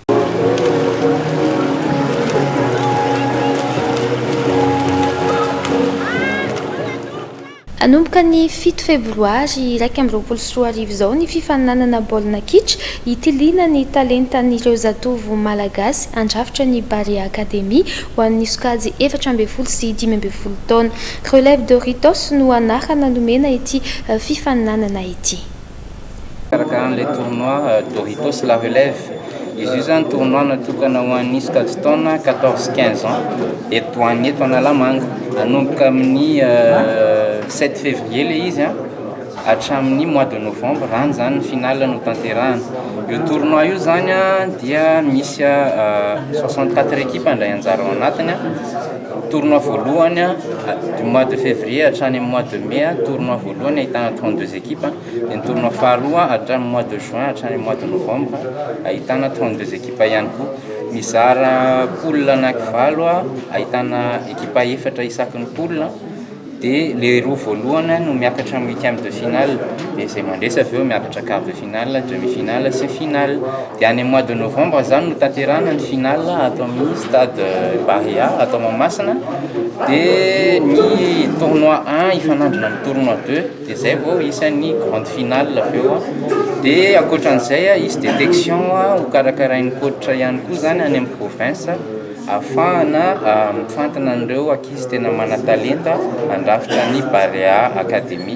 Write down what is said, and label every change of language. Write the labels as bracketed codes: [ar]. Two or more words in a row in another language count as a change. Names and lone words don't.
[mg] Anomboka ny 7 febroary 2024 izao ny fifaninanana baolina kitra itiliana ny talentan'ireo zatovo malagasy andrafitra ny Barea Academy ho an'ny sokajy 14 sy 15 taona. Relève Doritos no anarana nomena ity fifaninanana ity. [fr] Les tournois Doritos la relève. [mg] Izy io zany tournoi natokana ho an'ny sokajy taona 14-15 ans eto an'eto Analamanga. Anomboka amin'ny 7 février le izy hatramin'ny [fr] mois de novembre [mg] rany zany finale no tanterahana. Io tournoi io zany dia misy 64 équipes andray anjara ao anatiny. Tournoi voalohany [fr] du mois de février [mg] hatrany amin'ny [fr] mois de mai [mg] tournoi voalohany ahitana 32 équipes dia ny tournoi faharoa hatrany [fr] mois de juin [mg] hatrany [fr] mois de novembre [mg] ahitana 32 équipes ihany koa. Mizara poule anankivalo ahitana équipe efatra isaky ny poule dia le roa voalohany no miakatra amin'ny [fr] 8e de finale [mg] dia izay mandresa avy eo miakatra [fr] quart de finale, demi-finale [mg] sy finale. Dia any [fr] mois de novembre [mg] zany no tanterahana ny finale atao amin'ny stade Barea atao Mahamasina dia ny tournoi 1 ifanandrina amin'ny tournoi 2 dia izay vao isan'ny [fr] grande finale [mg] avy eo dia ankoatran'izay izy détection ho karakarain'ny coach ihany koa zany any amin'ny province afahana mifantana an'ireo ankizy tena mana-talenta andrafitra ny Barea Academy.